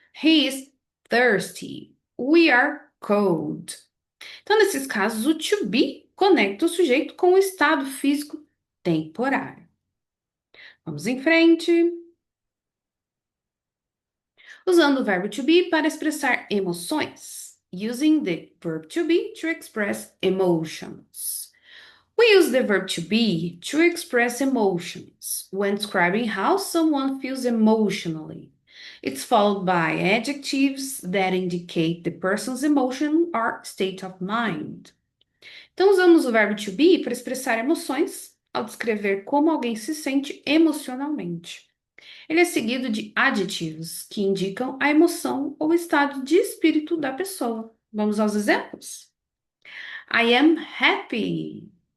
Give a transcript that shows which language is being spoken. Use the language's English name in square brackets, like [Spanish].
[English] He is thirsty. We are cold. [Portuguese] Então, nesses casos, o to be conecta o sujeito com o estado físico temporário. Vamos em frente. Usando o verbo to be para expressar emoções. [English] Using the verb to be to express emotions. We use the verb to be to express emotions when describing how someone feels emotionally. It's followed by adjectives that indicate the person's emotion or state of mind. [Portuguese] Então, usamos o verbo to be para expressar emoções ao descrever como alguém se sente emocionalmente. Ele é seguido de adjetivos que indicam a emoção ou estado de espírito da pessoa. Vamos aos exemplos? I am happy.